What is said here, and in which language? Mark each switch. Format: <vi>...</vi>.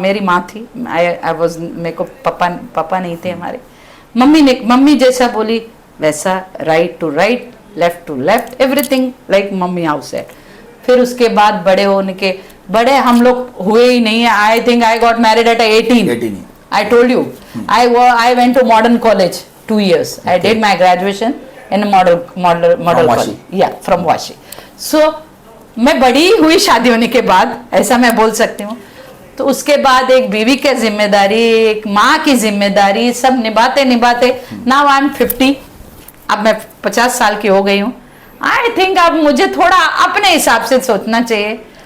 <hi>मेरी माँ थी,</hi> <en>I was,</en> <hi>मेरे को पापा नहीं थे हमारे। मम्मी जैसा बोली वैसा,</hi> <en>Right to right, left to left, everything like mummy house है।</en> <hi>फिर उसके बाद बड़े हम लोग हुए ही नहीं है।</hi> <en>I think I got married at 18. I told you, I went to modern college 2 years. I did my graduation in a model college. Yeah, from Vashi.</en> <hi>So मैं बड़ी हुई शादी होने के बाद, ऐसा मैं बोल सकती हूँ। तो उसके बाद एक बीवी की जिम्मेदारी, एक माँ की जिम्मेदारी, सब निभाते</hi> <en>now I am 50,</en> <hi>अब मैं 50 साल की हो गई हूँ। आई थिंक अब मुझे थोड़ा अपने हिसाब से सोचना चाहिए।</hi>